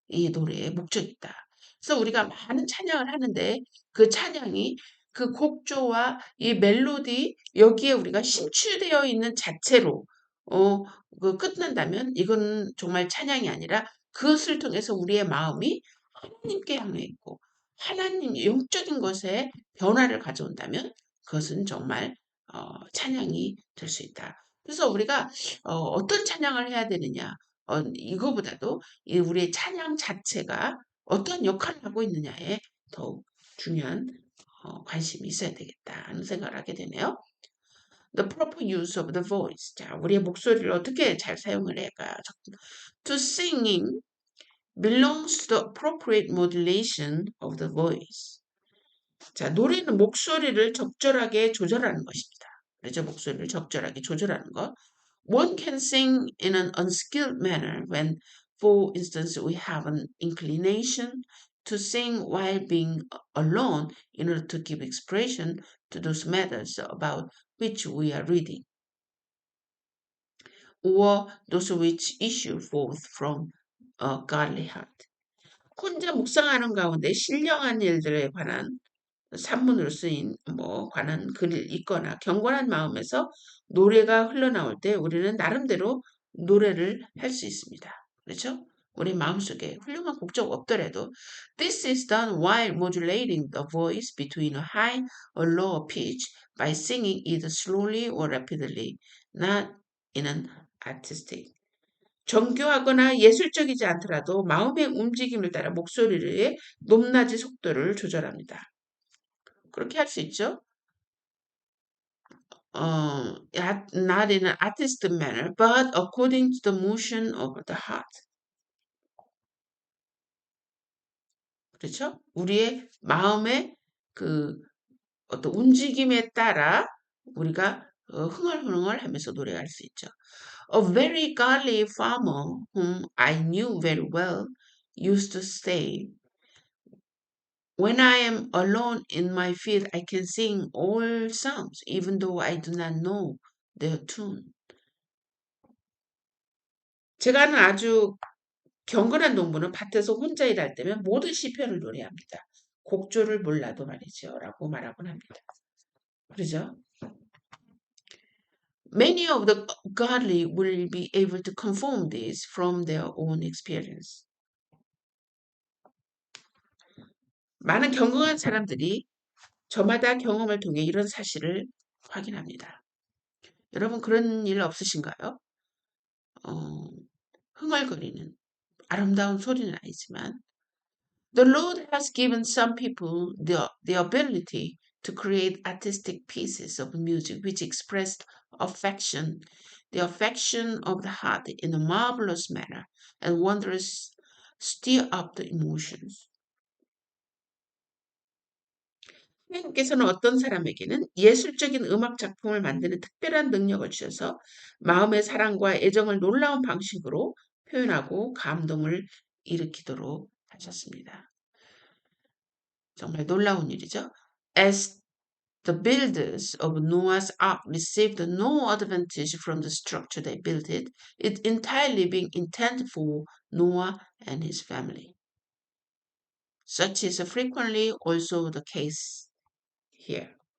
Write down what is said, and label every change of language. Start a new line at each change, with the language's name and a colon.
Korean: 이 노래의 목적이다. 그래서 우리가 많은 찬양을 하는데 그 찬양이 그 곡조와 이 멜로디 여기에 우리가 심취되어 있는 자체로 어, 끝난다면 이건 정말 찬양이 아니라 그것을 통해서 우리의 마음이 하나님께 향해 있고 하나님 영적인 것에 변화를 가져온다면 그것은 정말 찬양이 될 수 있다. 그래서 우리가 어떤 찬양을 해야 되느냐 이거보다도 우리의 찬양 자체가 어떤 역할을 하고 있느냐에 더욱 중요한 관심이 있어야 되겠다 하는 생각을 하게 되네요.
English: The proper use of the voice.
Korean: 자, 우리의 목소리를 어떻게 잘 사용을 해야
English: To singing belongs to the appropriate modulation of the voice.
Korean: 자, 노래는 목소리를 적절하게 조절하는 것입니다. 그렇죠? 목소리를 적절하게 조절하는 것.
English: One can sing in an unskilled manner when, for instance, we have an inclination to sing while being alone in order to give expression to those matters about which we are reading, or those which issue forth from a godly heart.
Korean: 혼자 묵상하는 가운데 신령한 일들에 관한 산문으로 쓰인 관한 글을 읽거나 경건한 마음에서 노래가 흘러나올 때 우리는 나름대로 노래를 할 수 있습니다. 그렇죠? 우리 마음속에 훌륭한 곡조가 없더라도
English: This is done while modulating the voice between a high or low pitch by singing either slowly or rapidly, not in an artistic.
Korean: 정교하거나 예술적이지 않더라도 마음의 움직임을 따라 목소리의 높낮이 속도를 조절합니다. 그렇게 할 수 있죠.
English: Not in an artistic manner, but according to the motion of the heart.
Korean: 그렇죠? 우리의 마음의 그 어떤 움직임에 따라 우리가 흥얼흥얼 하면서 노래할 수 있죠.
English: A very godly farmer whom I knew very well used to say, When I am alone in my field, I can sing all songs, even though I do not know their tune.
Korean: 제가 아는 아주 경건한 농부는 밭에서 혼자 일할 때면 모든 시편을 노래합니다. 곡조를 몰라도 말이죠. 라고 말하곤 합니다. 그러죠?
English: Many of the godly will be able to confirm this from their own experience.
Korean: 많은 경건한 사람들이 저마다 경험을 통해 이런 사실을 확인합니다. 여러분 그런 일 없으신가요? 흥얼거리는 아름다운 소리는 아니지만
English: The Lord has given some people the ability to create artistic pieces of music which express affection, the affection of the heart in a marvelous manner and wondrous stir up the emotions.
Korean: 하나님께서는 어떤 사람에게는 예술적인 음악 작품을 만드는 특별한 능력을 주셔서 마음의 사랑과 애정을 놀라운 방식으로 표현하고 감동을 일으키도록 하셨습니다. 정말 놀라운 일이죠.
English: As the builders of Noah's Ark received no advantage from the structure they built it entirely being intended for Noah and his family. Such is frequently also the case here.